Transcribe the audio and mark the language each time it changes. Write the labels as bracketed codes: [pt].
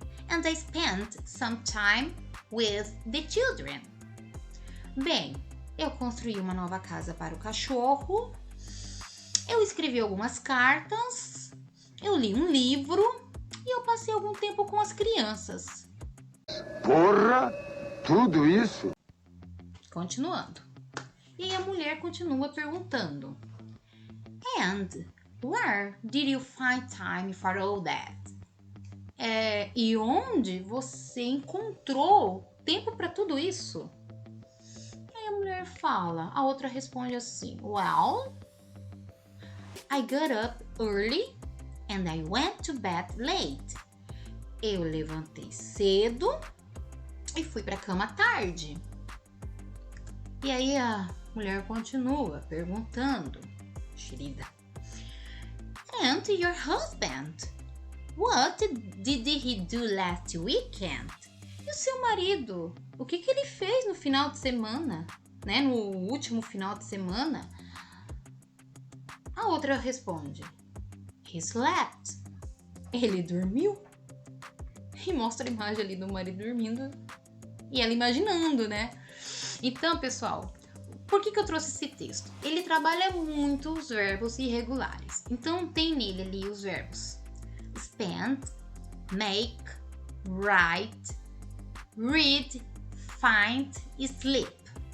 [en] And I spent some time with the children. [pt] Bem, eu construí uma nova casa para o cachorro. Eu escrevi algumas cartas. Eu li um livro. E eu passei algum tempo com as crianças. Porra! Tudo isso? Continuando. E aí a mulher continua perguntando: And where did you find time for all that? E onde você encontrou tempo para tudo isso? [en] E aí a mulher fala, a outra responde assim: Well, I got up early and I went to bed late. [pt] Eu levantei cedo e fui para a cama tarde. E aí a mulher continua perguntando, querida: And your husband? [en] What did he do last weekend? [pt] E o seu marido? O que ele fez no final de semana? Né? No último final de semana? A outra responde: He slept. Ele dormiu. E mostra a imagem ali do marido dormindo e ela imaginando, né? Então, pessoal, por que eu trouxe esse texto? Ele trabalha muito os verbos irregulares. Então, tem nele ali os verbos spend, make, write, read, find e sleep.